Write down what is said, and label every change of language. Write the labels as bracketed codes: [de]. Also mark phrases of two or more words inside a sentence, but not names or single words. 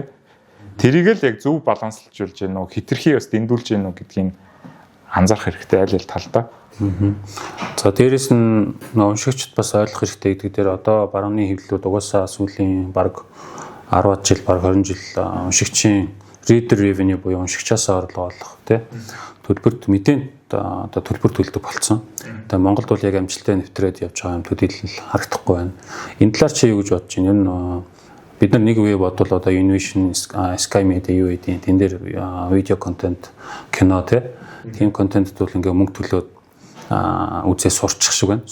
[mn] Тэрийг л яг зөв баланслуулж гэнэ үү, хитрхи бас дэндүүлж гэнэ үү гэдгийг анзаарах хэрэгтэй аль талдаа. За дээрэс нь уншигчд бас ойлгох хэрэгтэй гэдэг дээр одоо барууны хэвлэлүүд угаасаа сүүлийн баг 10 жил баг 20 жил уншигчийн [en] reader revenue [mn] буюу уншигчаас орлого олох тий төлбөрт мэдээнд одоо төлбөр төлдөг болсон. Тэгээ Монголд бол яг амжилттай нэвтрээд явж байгаа юм төдийлөл харагдахгүй байна. Энэ талаар чи юу гэж бодож байна? Энэ бид нар нэг үе бодвол одоо Innovation Sky Media юу гэдэг тэн дээр видео контент кино тийм контентэд бол ингээ мөнгө төлөөд үзээ сурчих шиг байна.